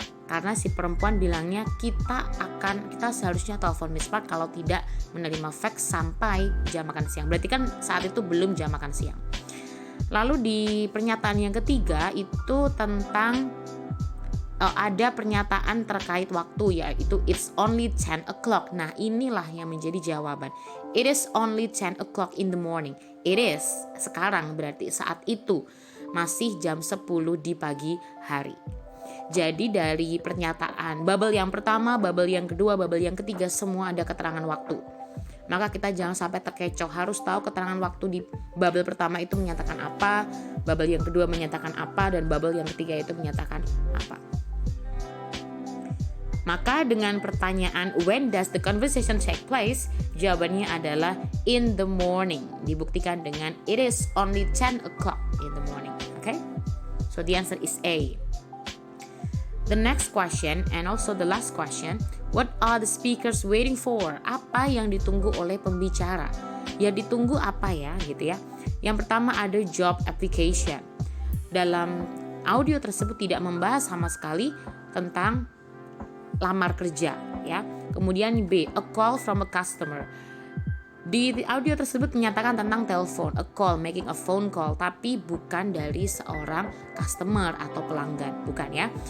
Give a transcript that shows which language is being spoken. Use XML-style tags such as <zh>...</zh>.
<id>Karena si perempuan bilangnya kita seharusnya telepon Miss Park kalau tidak menerima fax sampai jam makan siang. Berarti kan saat itu belum jam makan siang. Lalu di pernyataan yang ketiga itu tentang ada pernyataan terkait waktu, yaitu</id> <en>it's only 10 o'clock.</en> <id>Nah, inilah yang menjadi jawaban.</id> <en>It is only 10 o'clock in the morning. It is,</en> <id>sekarang berarti saat itu masih jam 10 di pagi hari. Jadi dari pernyataan bubble yang pertama, bubble yang kedua, bubble yang ketiga, semua ada keterangan waktu. Maka kita jangan sampai terkecoh, harus tahu keterangan waktu di bubble pertama itu menyatakan apa, bubble yang kedua menyatakan apa, dan bubble yang ketiga itu menyatakan apa. Maka dengan pertanyaan</id> <en>when does the conversation take place,</en> <id>jawabannya adalah</id> <en>in the morning.</en> <id>Dibuktikan dengan</id> <en>it is only 10 o'clock in the morning. Okay? So the answer is A. The next question and also the last question, what are the speakers waiting for?</en> <id>Apa yang ditunggu oleh pembicara? Ya ditunggu apa ya gitu ya. Yang pertama ada job application. Dalam audio tersebut tidak membahas sama sekali tentang lamar kerja ya. Kemudian B,</id> <en>a call from a customer.</en> <id>Di audio tersebut menyatakan tentang telepon,</id> <en>a call, making a phone call,</en> <id>tapi bukan dari seorang customer atau pelanggan, bukan ya.</id>